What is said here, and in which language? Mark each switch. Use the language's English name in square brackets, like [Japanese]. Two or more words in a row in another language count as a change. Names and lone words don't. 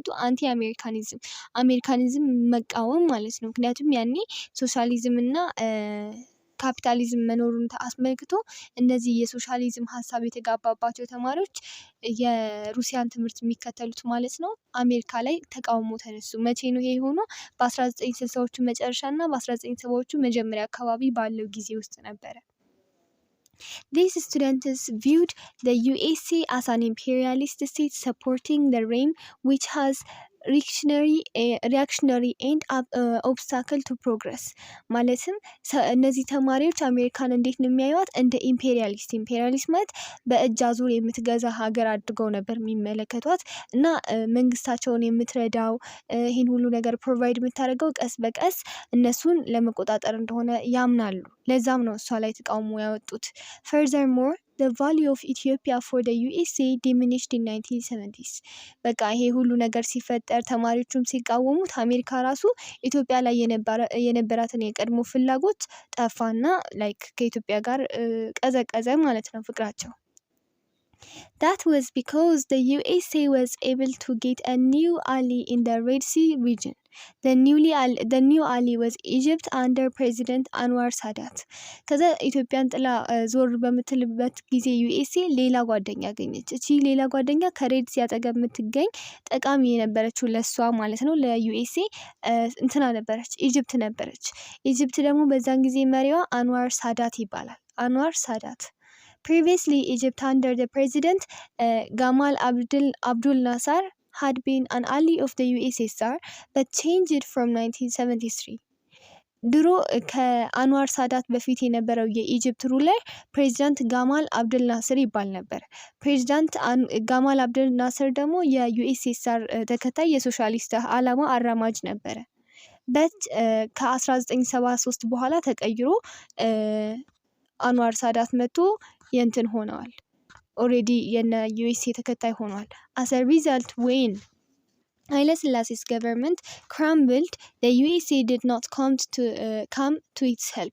[English] anti Americanism [Amharic] መቃወም ማለት ነው። ምክንያቱም ያኔ ሶሻሊዝም እና ካፒታሊዝም መኖሩን አስመልክቶ እነዚህ የሶሻሊዝም ሀሳብ የተጋባባቸው ተማሪዎች የሩሲያን ትምህርት የሚከተሉት ማለት ነው አሜሪካ ላይ ተቃውሞ ተነሱ። መቼ ነው ይሄ ሆኖ? በ1960ዎቹ መጨረሻ እና በ1970ዎቹ መጀመሪያ አካባቢ ባለው ጊዜ ውስጥ ነበረ። [English] These students viewed the USA as an imperialist state supporting the regime which has reactionary and obstacle to progress. [Amharic] ማለትም እነዚህ ተማሪዎች አሜሪካን እንዴት ነው የሚያዩት? እንደ ኢምፔሪያሊስት ማለት በእጅ አዙር የምትገዛ ሀገር አድርገው ነበር የሚመለከቷት እና መንግስታቸውን የምትረዳው ይህን ሁሉ ነገር ፕሮቫይድ የምታደርገው ቀስ በቀስ እነሱን ለመቆጣጠር እንደሆነ ያምናሉ። ለዛም ነው እሷ ላይ ተቃውሞ ያወጡት። [English] Furthermore, the value of Ethiopia for the USA diminished in 1970s. [Amharic] በቃ ይሄ ሁሉ ነገር ሲፈጠር ተማሪዎቹም ሲቃወሙት አሜሪካ ራሱ ኢትዮጵያ ላይ የነበራትን የቀድሞ ፍላጎት ጠፋና ላይክ ከኢትዮጵያ ጋር ቀዘቀዘ ማለት ነው ፍቅራቸው። [English] That was because the USA was able to get a new ally in the Red Sea region. The new ally was Egypt under President Anwar Sadat. [Amharic] ከዛ ኢትዮጵያን ጥላ ዞር በምትልበት ጊዜ ዩኤስኤ ሌላ ጓደኛ አገኘች። እቺ ሌላ ጓደኛ ከሬድ ሲ አጠገብ የምትገኝ ጠቃሚ የነበረችው ለሷ ማለት ነው ለዩኤስኤ እንትና ነበረች፣ ኢጅፕት ነበረች። ኢጅፕት ደግሞ በዛን ጊዜ መሪዋ አንዋር ሳዳት ይባላል። አንዋር ሳዳት [English] Previously, Egypt under the president Gamal Abdul Nasser had been an ally of the USSR but changed from 1973. [Amharic] ድሮ ከአንዋር ሳዳት በፊት የነበረው የኢጅፕት ሩለር ፕሬዚዳንት ጋማል አብደል ናስር ይባል ነበር። ፕሬዚዳንት ጋማል አብደል ናስር ደግሞ የዩኤስኤስአር ተከታይ የሶሻሊስት ዓላማ አራማጅ ነበረ። በት ከ1973 በኋላ ተቀይሮ አንዋር ሳዳት መጥቶ የንትን ሆነዋል። ኦሬዲ የነ ዩኤስኤ ተከታይ ሆነዋል። [English] as a result when Haile Selassie's government crumbled, the USA did not come to its help.